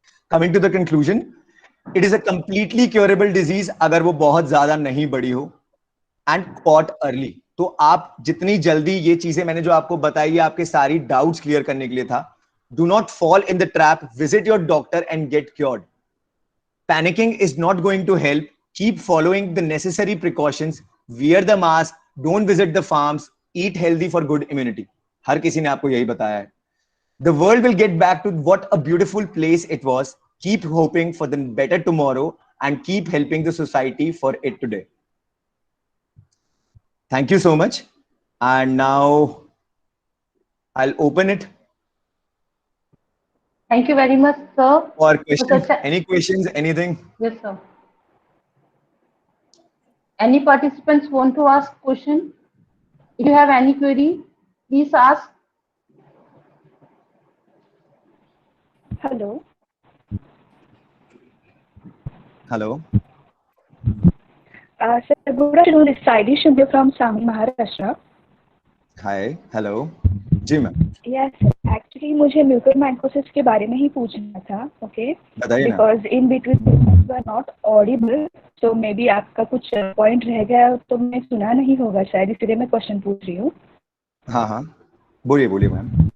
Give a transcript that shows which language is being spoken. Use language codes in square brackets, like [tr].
[en] coming to the conclusion, it is a completely curable disease [hi] अगर वो बहुत ज्यादा नहीं बड़ी हो [en] And caught early. [hi] तो आप जितनी जल्दी, ये चीजें मैंने जो आपको बताई, आपके सारी डाउट्स क्लियर करने के लिए था। [en] Do not fall in the trap, visit your doctor and get cured. Panicking is not going to help. Keep following the necessary precautions. Wear the mask. Don't visit the farms. Eat healthy for good immunity. [hi] हर किसी ने आपको यही बताया है। [en] The world will get back to what a beautiful place it was. Keep hoping for the better tomorrow and keep helping the society for it today. Thank you so much. And now I'll open it Thank you very much, sir. for questions. Sir, Any questions? Anything? yes, sir. Any participants want to ask question? If you have any query, please ask. Hello. Hello. Sir, good afternoon. This is Saidi Shinde from Sangli, Maharashtra. Hi. Hello. [hi] Ji ma'am. [en] Yes, sir. Actually, [hi] मुझे mucormycosis के बारे में ही पूछना था, okay? बताइए ना। [en] Because in between you are not audible, so maybe [hi] आपका कुछ पॉइंट रह गया तो मैं सुना नहीं होगा शायद, इसलिए मैं क्वेश्चन पूछ रही हूँ। हाँ हाँ, बोलिए बोलिए मैम।